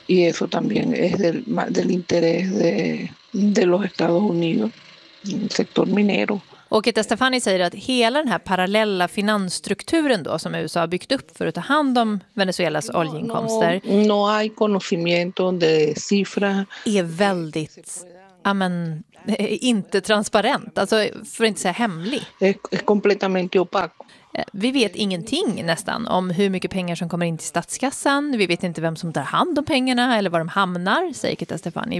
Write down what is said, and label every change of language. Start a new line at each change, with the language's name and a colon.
Spanish: Y eso también es del interés de los Estados Unidos, sector minero.
Swedish: Och Keta Stefani säger att hela den här parallella finansstrukturen då som USA har byggt upp för att ta hand om Venezuelas oljeinkomster
Spanish: no hay conocimiento de cifra.
Swedish: Är väldigt inte transparent, alltså för att inte säga hemlig.
Spanish: Es completamente opaco.
Swedish: Vi vet ingenting nästan om hur mycket pengar som kommer in till statskassan. Vi vet inte vem som tar hand om pengarna eller var de hamnar, säger Keta Stefani.